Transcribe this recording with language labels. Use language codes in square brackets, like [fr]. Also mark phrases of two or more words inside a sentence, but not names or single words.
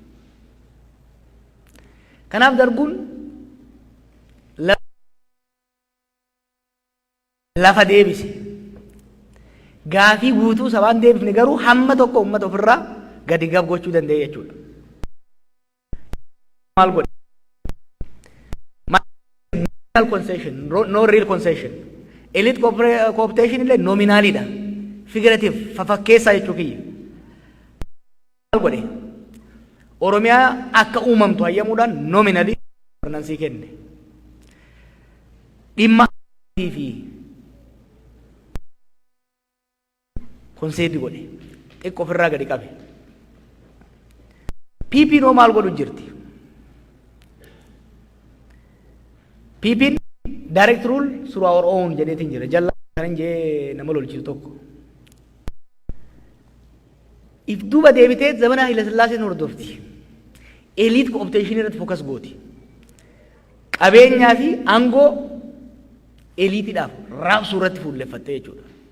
[om] Kanaaf darbuun lafa deebise. Gaafii guutuu sabaan deebifne garuu hamma tokko uummata ofirraa gadi gab gochuu danda'e jechuudha. Maal godhe? [en] Concession, no real concession. Elite cooptation [om] illee nominaalidha. Figurative, fafakkeessaa jechuu kiyya. Maal godhe? Oromiyaa akka uumamtu hayyamuudhaan [en] nominally governance [om] kenne. Dhimma fi konseetii godhe. Xiqqoo ofirraa gadi qabe. PP noo maal godhu jirti? PP [en] direct rule through our own [om] jedheetiin jira. Jalla kan jee nama lolchisu tokko. If duuba deebitee zamana Haile Sillaaseen hordofti. [en] Elite cooptation [om] irratti focus gooti. Qabeenyaa fi aangoo elitiidhaaf raabsuu irratti fuulleffatte jechuudha.